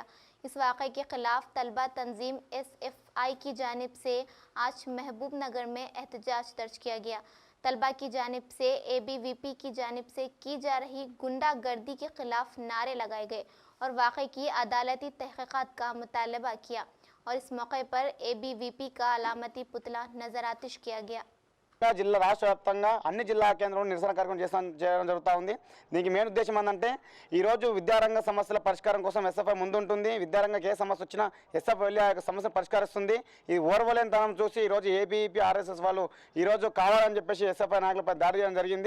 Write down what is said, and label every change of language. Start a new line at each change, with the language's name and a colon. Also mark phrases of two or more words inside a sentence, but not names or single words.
Urdu: اس واقعے کے خلاف طلبہ تنظیم SFI کی جانب سے آج محبوب نگر میں احتجاج درج کیا گیا. طلبہ کی جانب سے ABVP کی جانب سے کی جا رہی گنڈا گردی کے خلاف نعرے لگائے گئے اور واقعے کی عدالتی تحقیقات کا مطالبہ کیا. اور اس موقع پر ABVP کا علامتی پتلا نظر آتش کیا گیا.
Telugu: జిల్లా రాష్ట్ర వ్యాప్తంగా అన్ని జిల్లా కేంద్రంలో నిరసన కార్యక్రమం చేయడం జరుగుతూ ఉంది. దీనికి మెయిన్ ఉద్దేశం ఏంటంటే ఈరోజు విద్యారంగ సమస్యల పరిష్కారం కోసం ఎస్ఎఫ్ఐ ముందుంటుంది. విద్యారంగకి ఏ సమస్య వచ్చినా ఎస్ఎఫ్ఐ వెళ్ళి ఆ సమస్యను పరిష్కరిస్తుంది. ఈ ఓర్వలేనితనం చూసి ఈరోజు ఏబీవీపీ ఆర్ఎస్ఎస్ వాళ్ళు ఈరోజు కావాలని చెప్పేసి ఎస్ఎఫ్ఐ నాయకులపై దాడి చేయడం జరిగింది.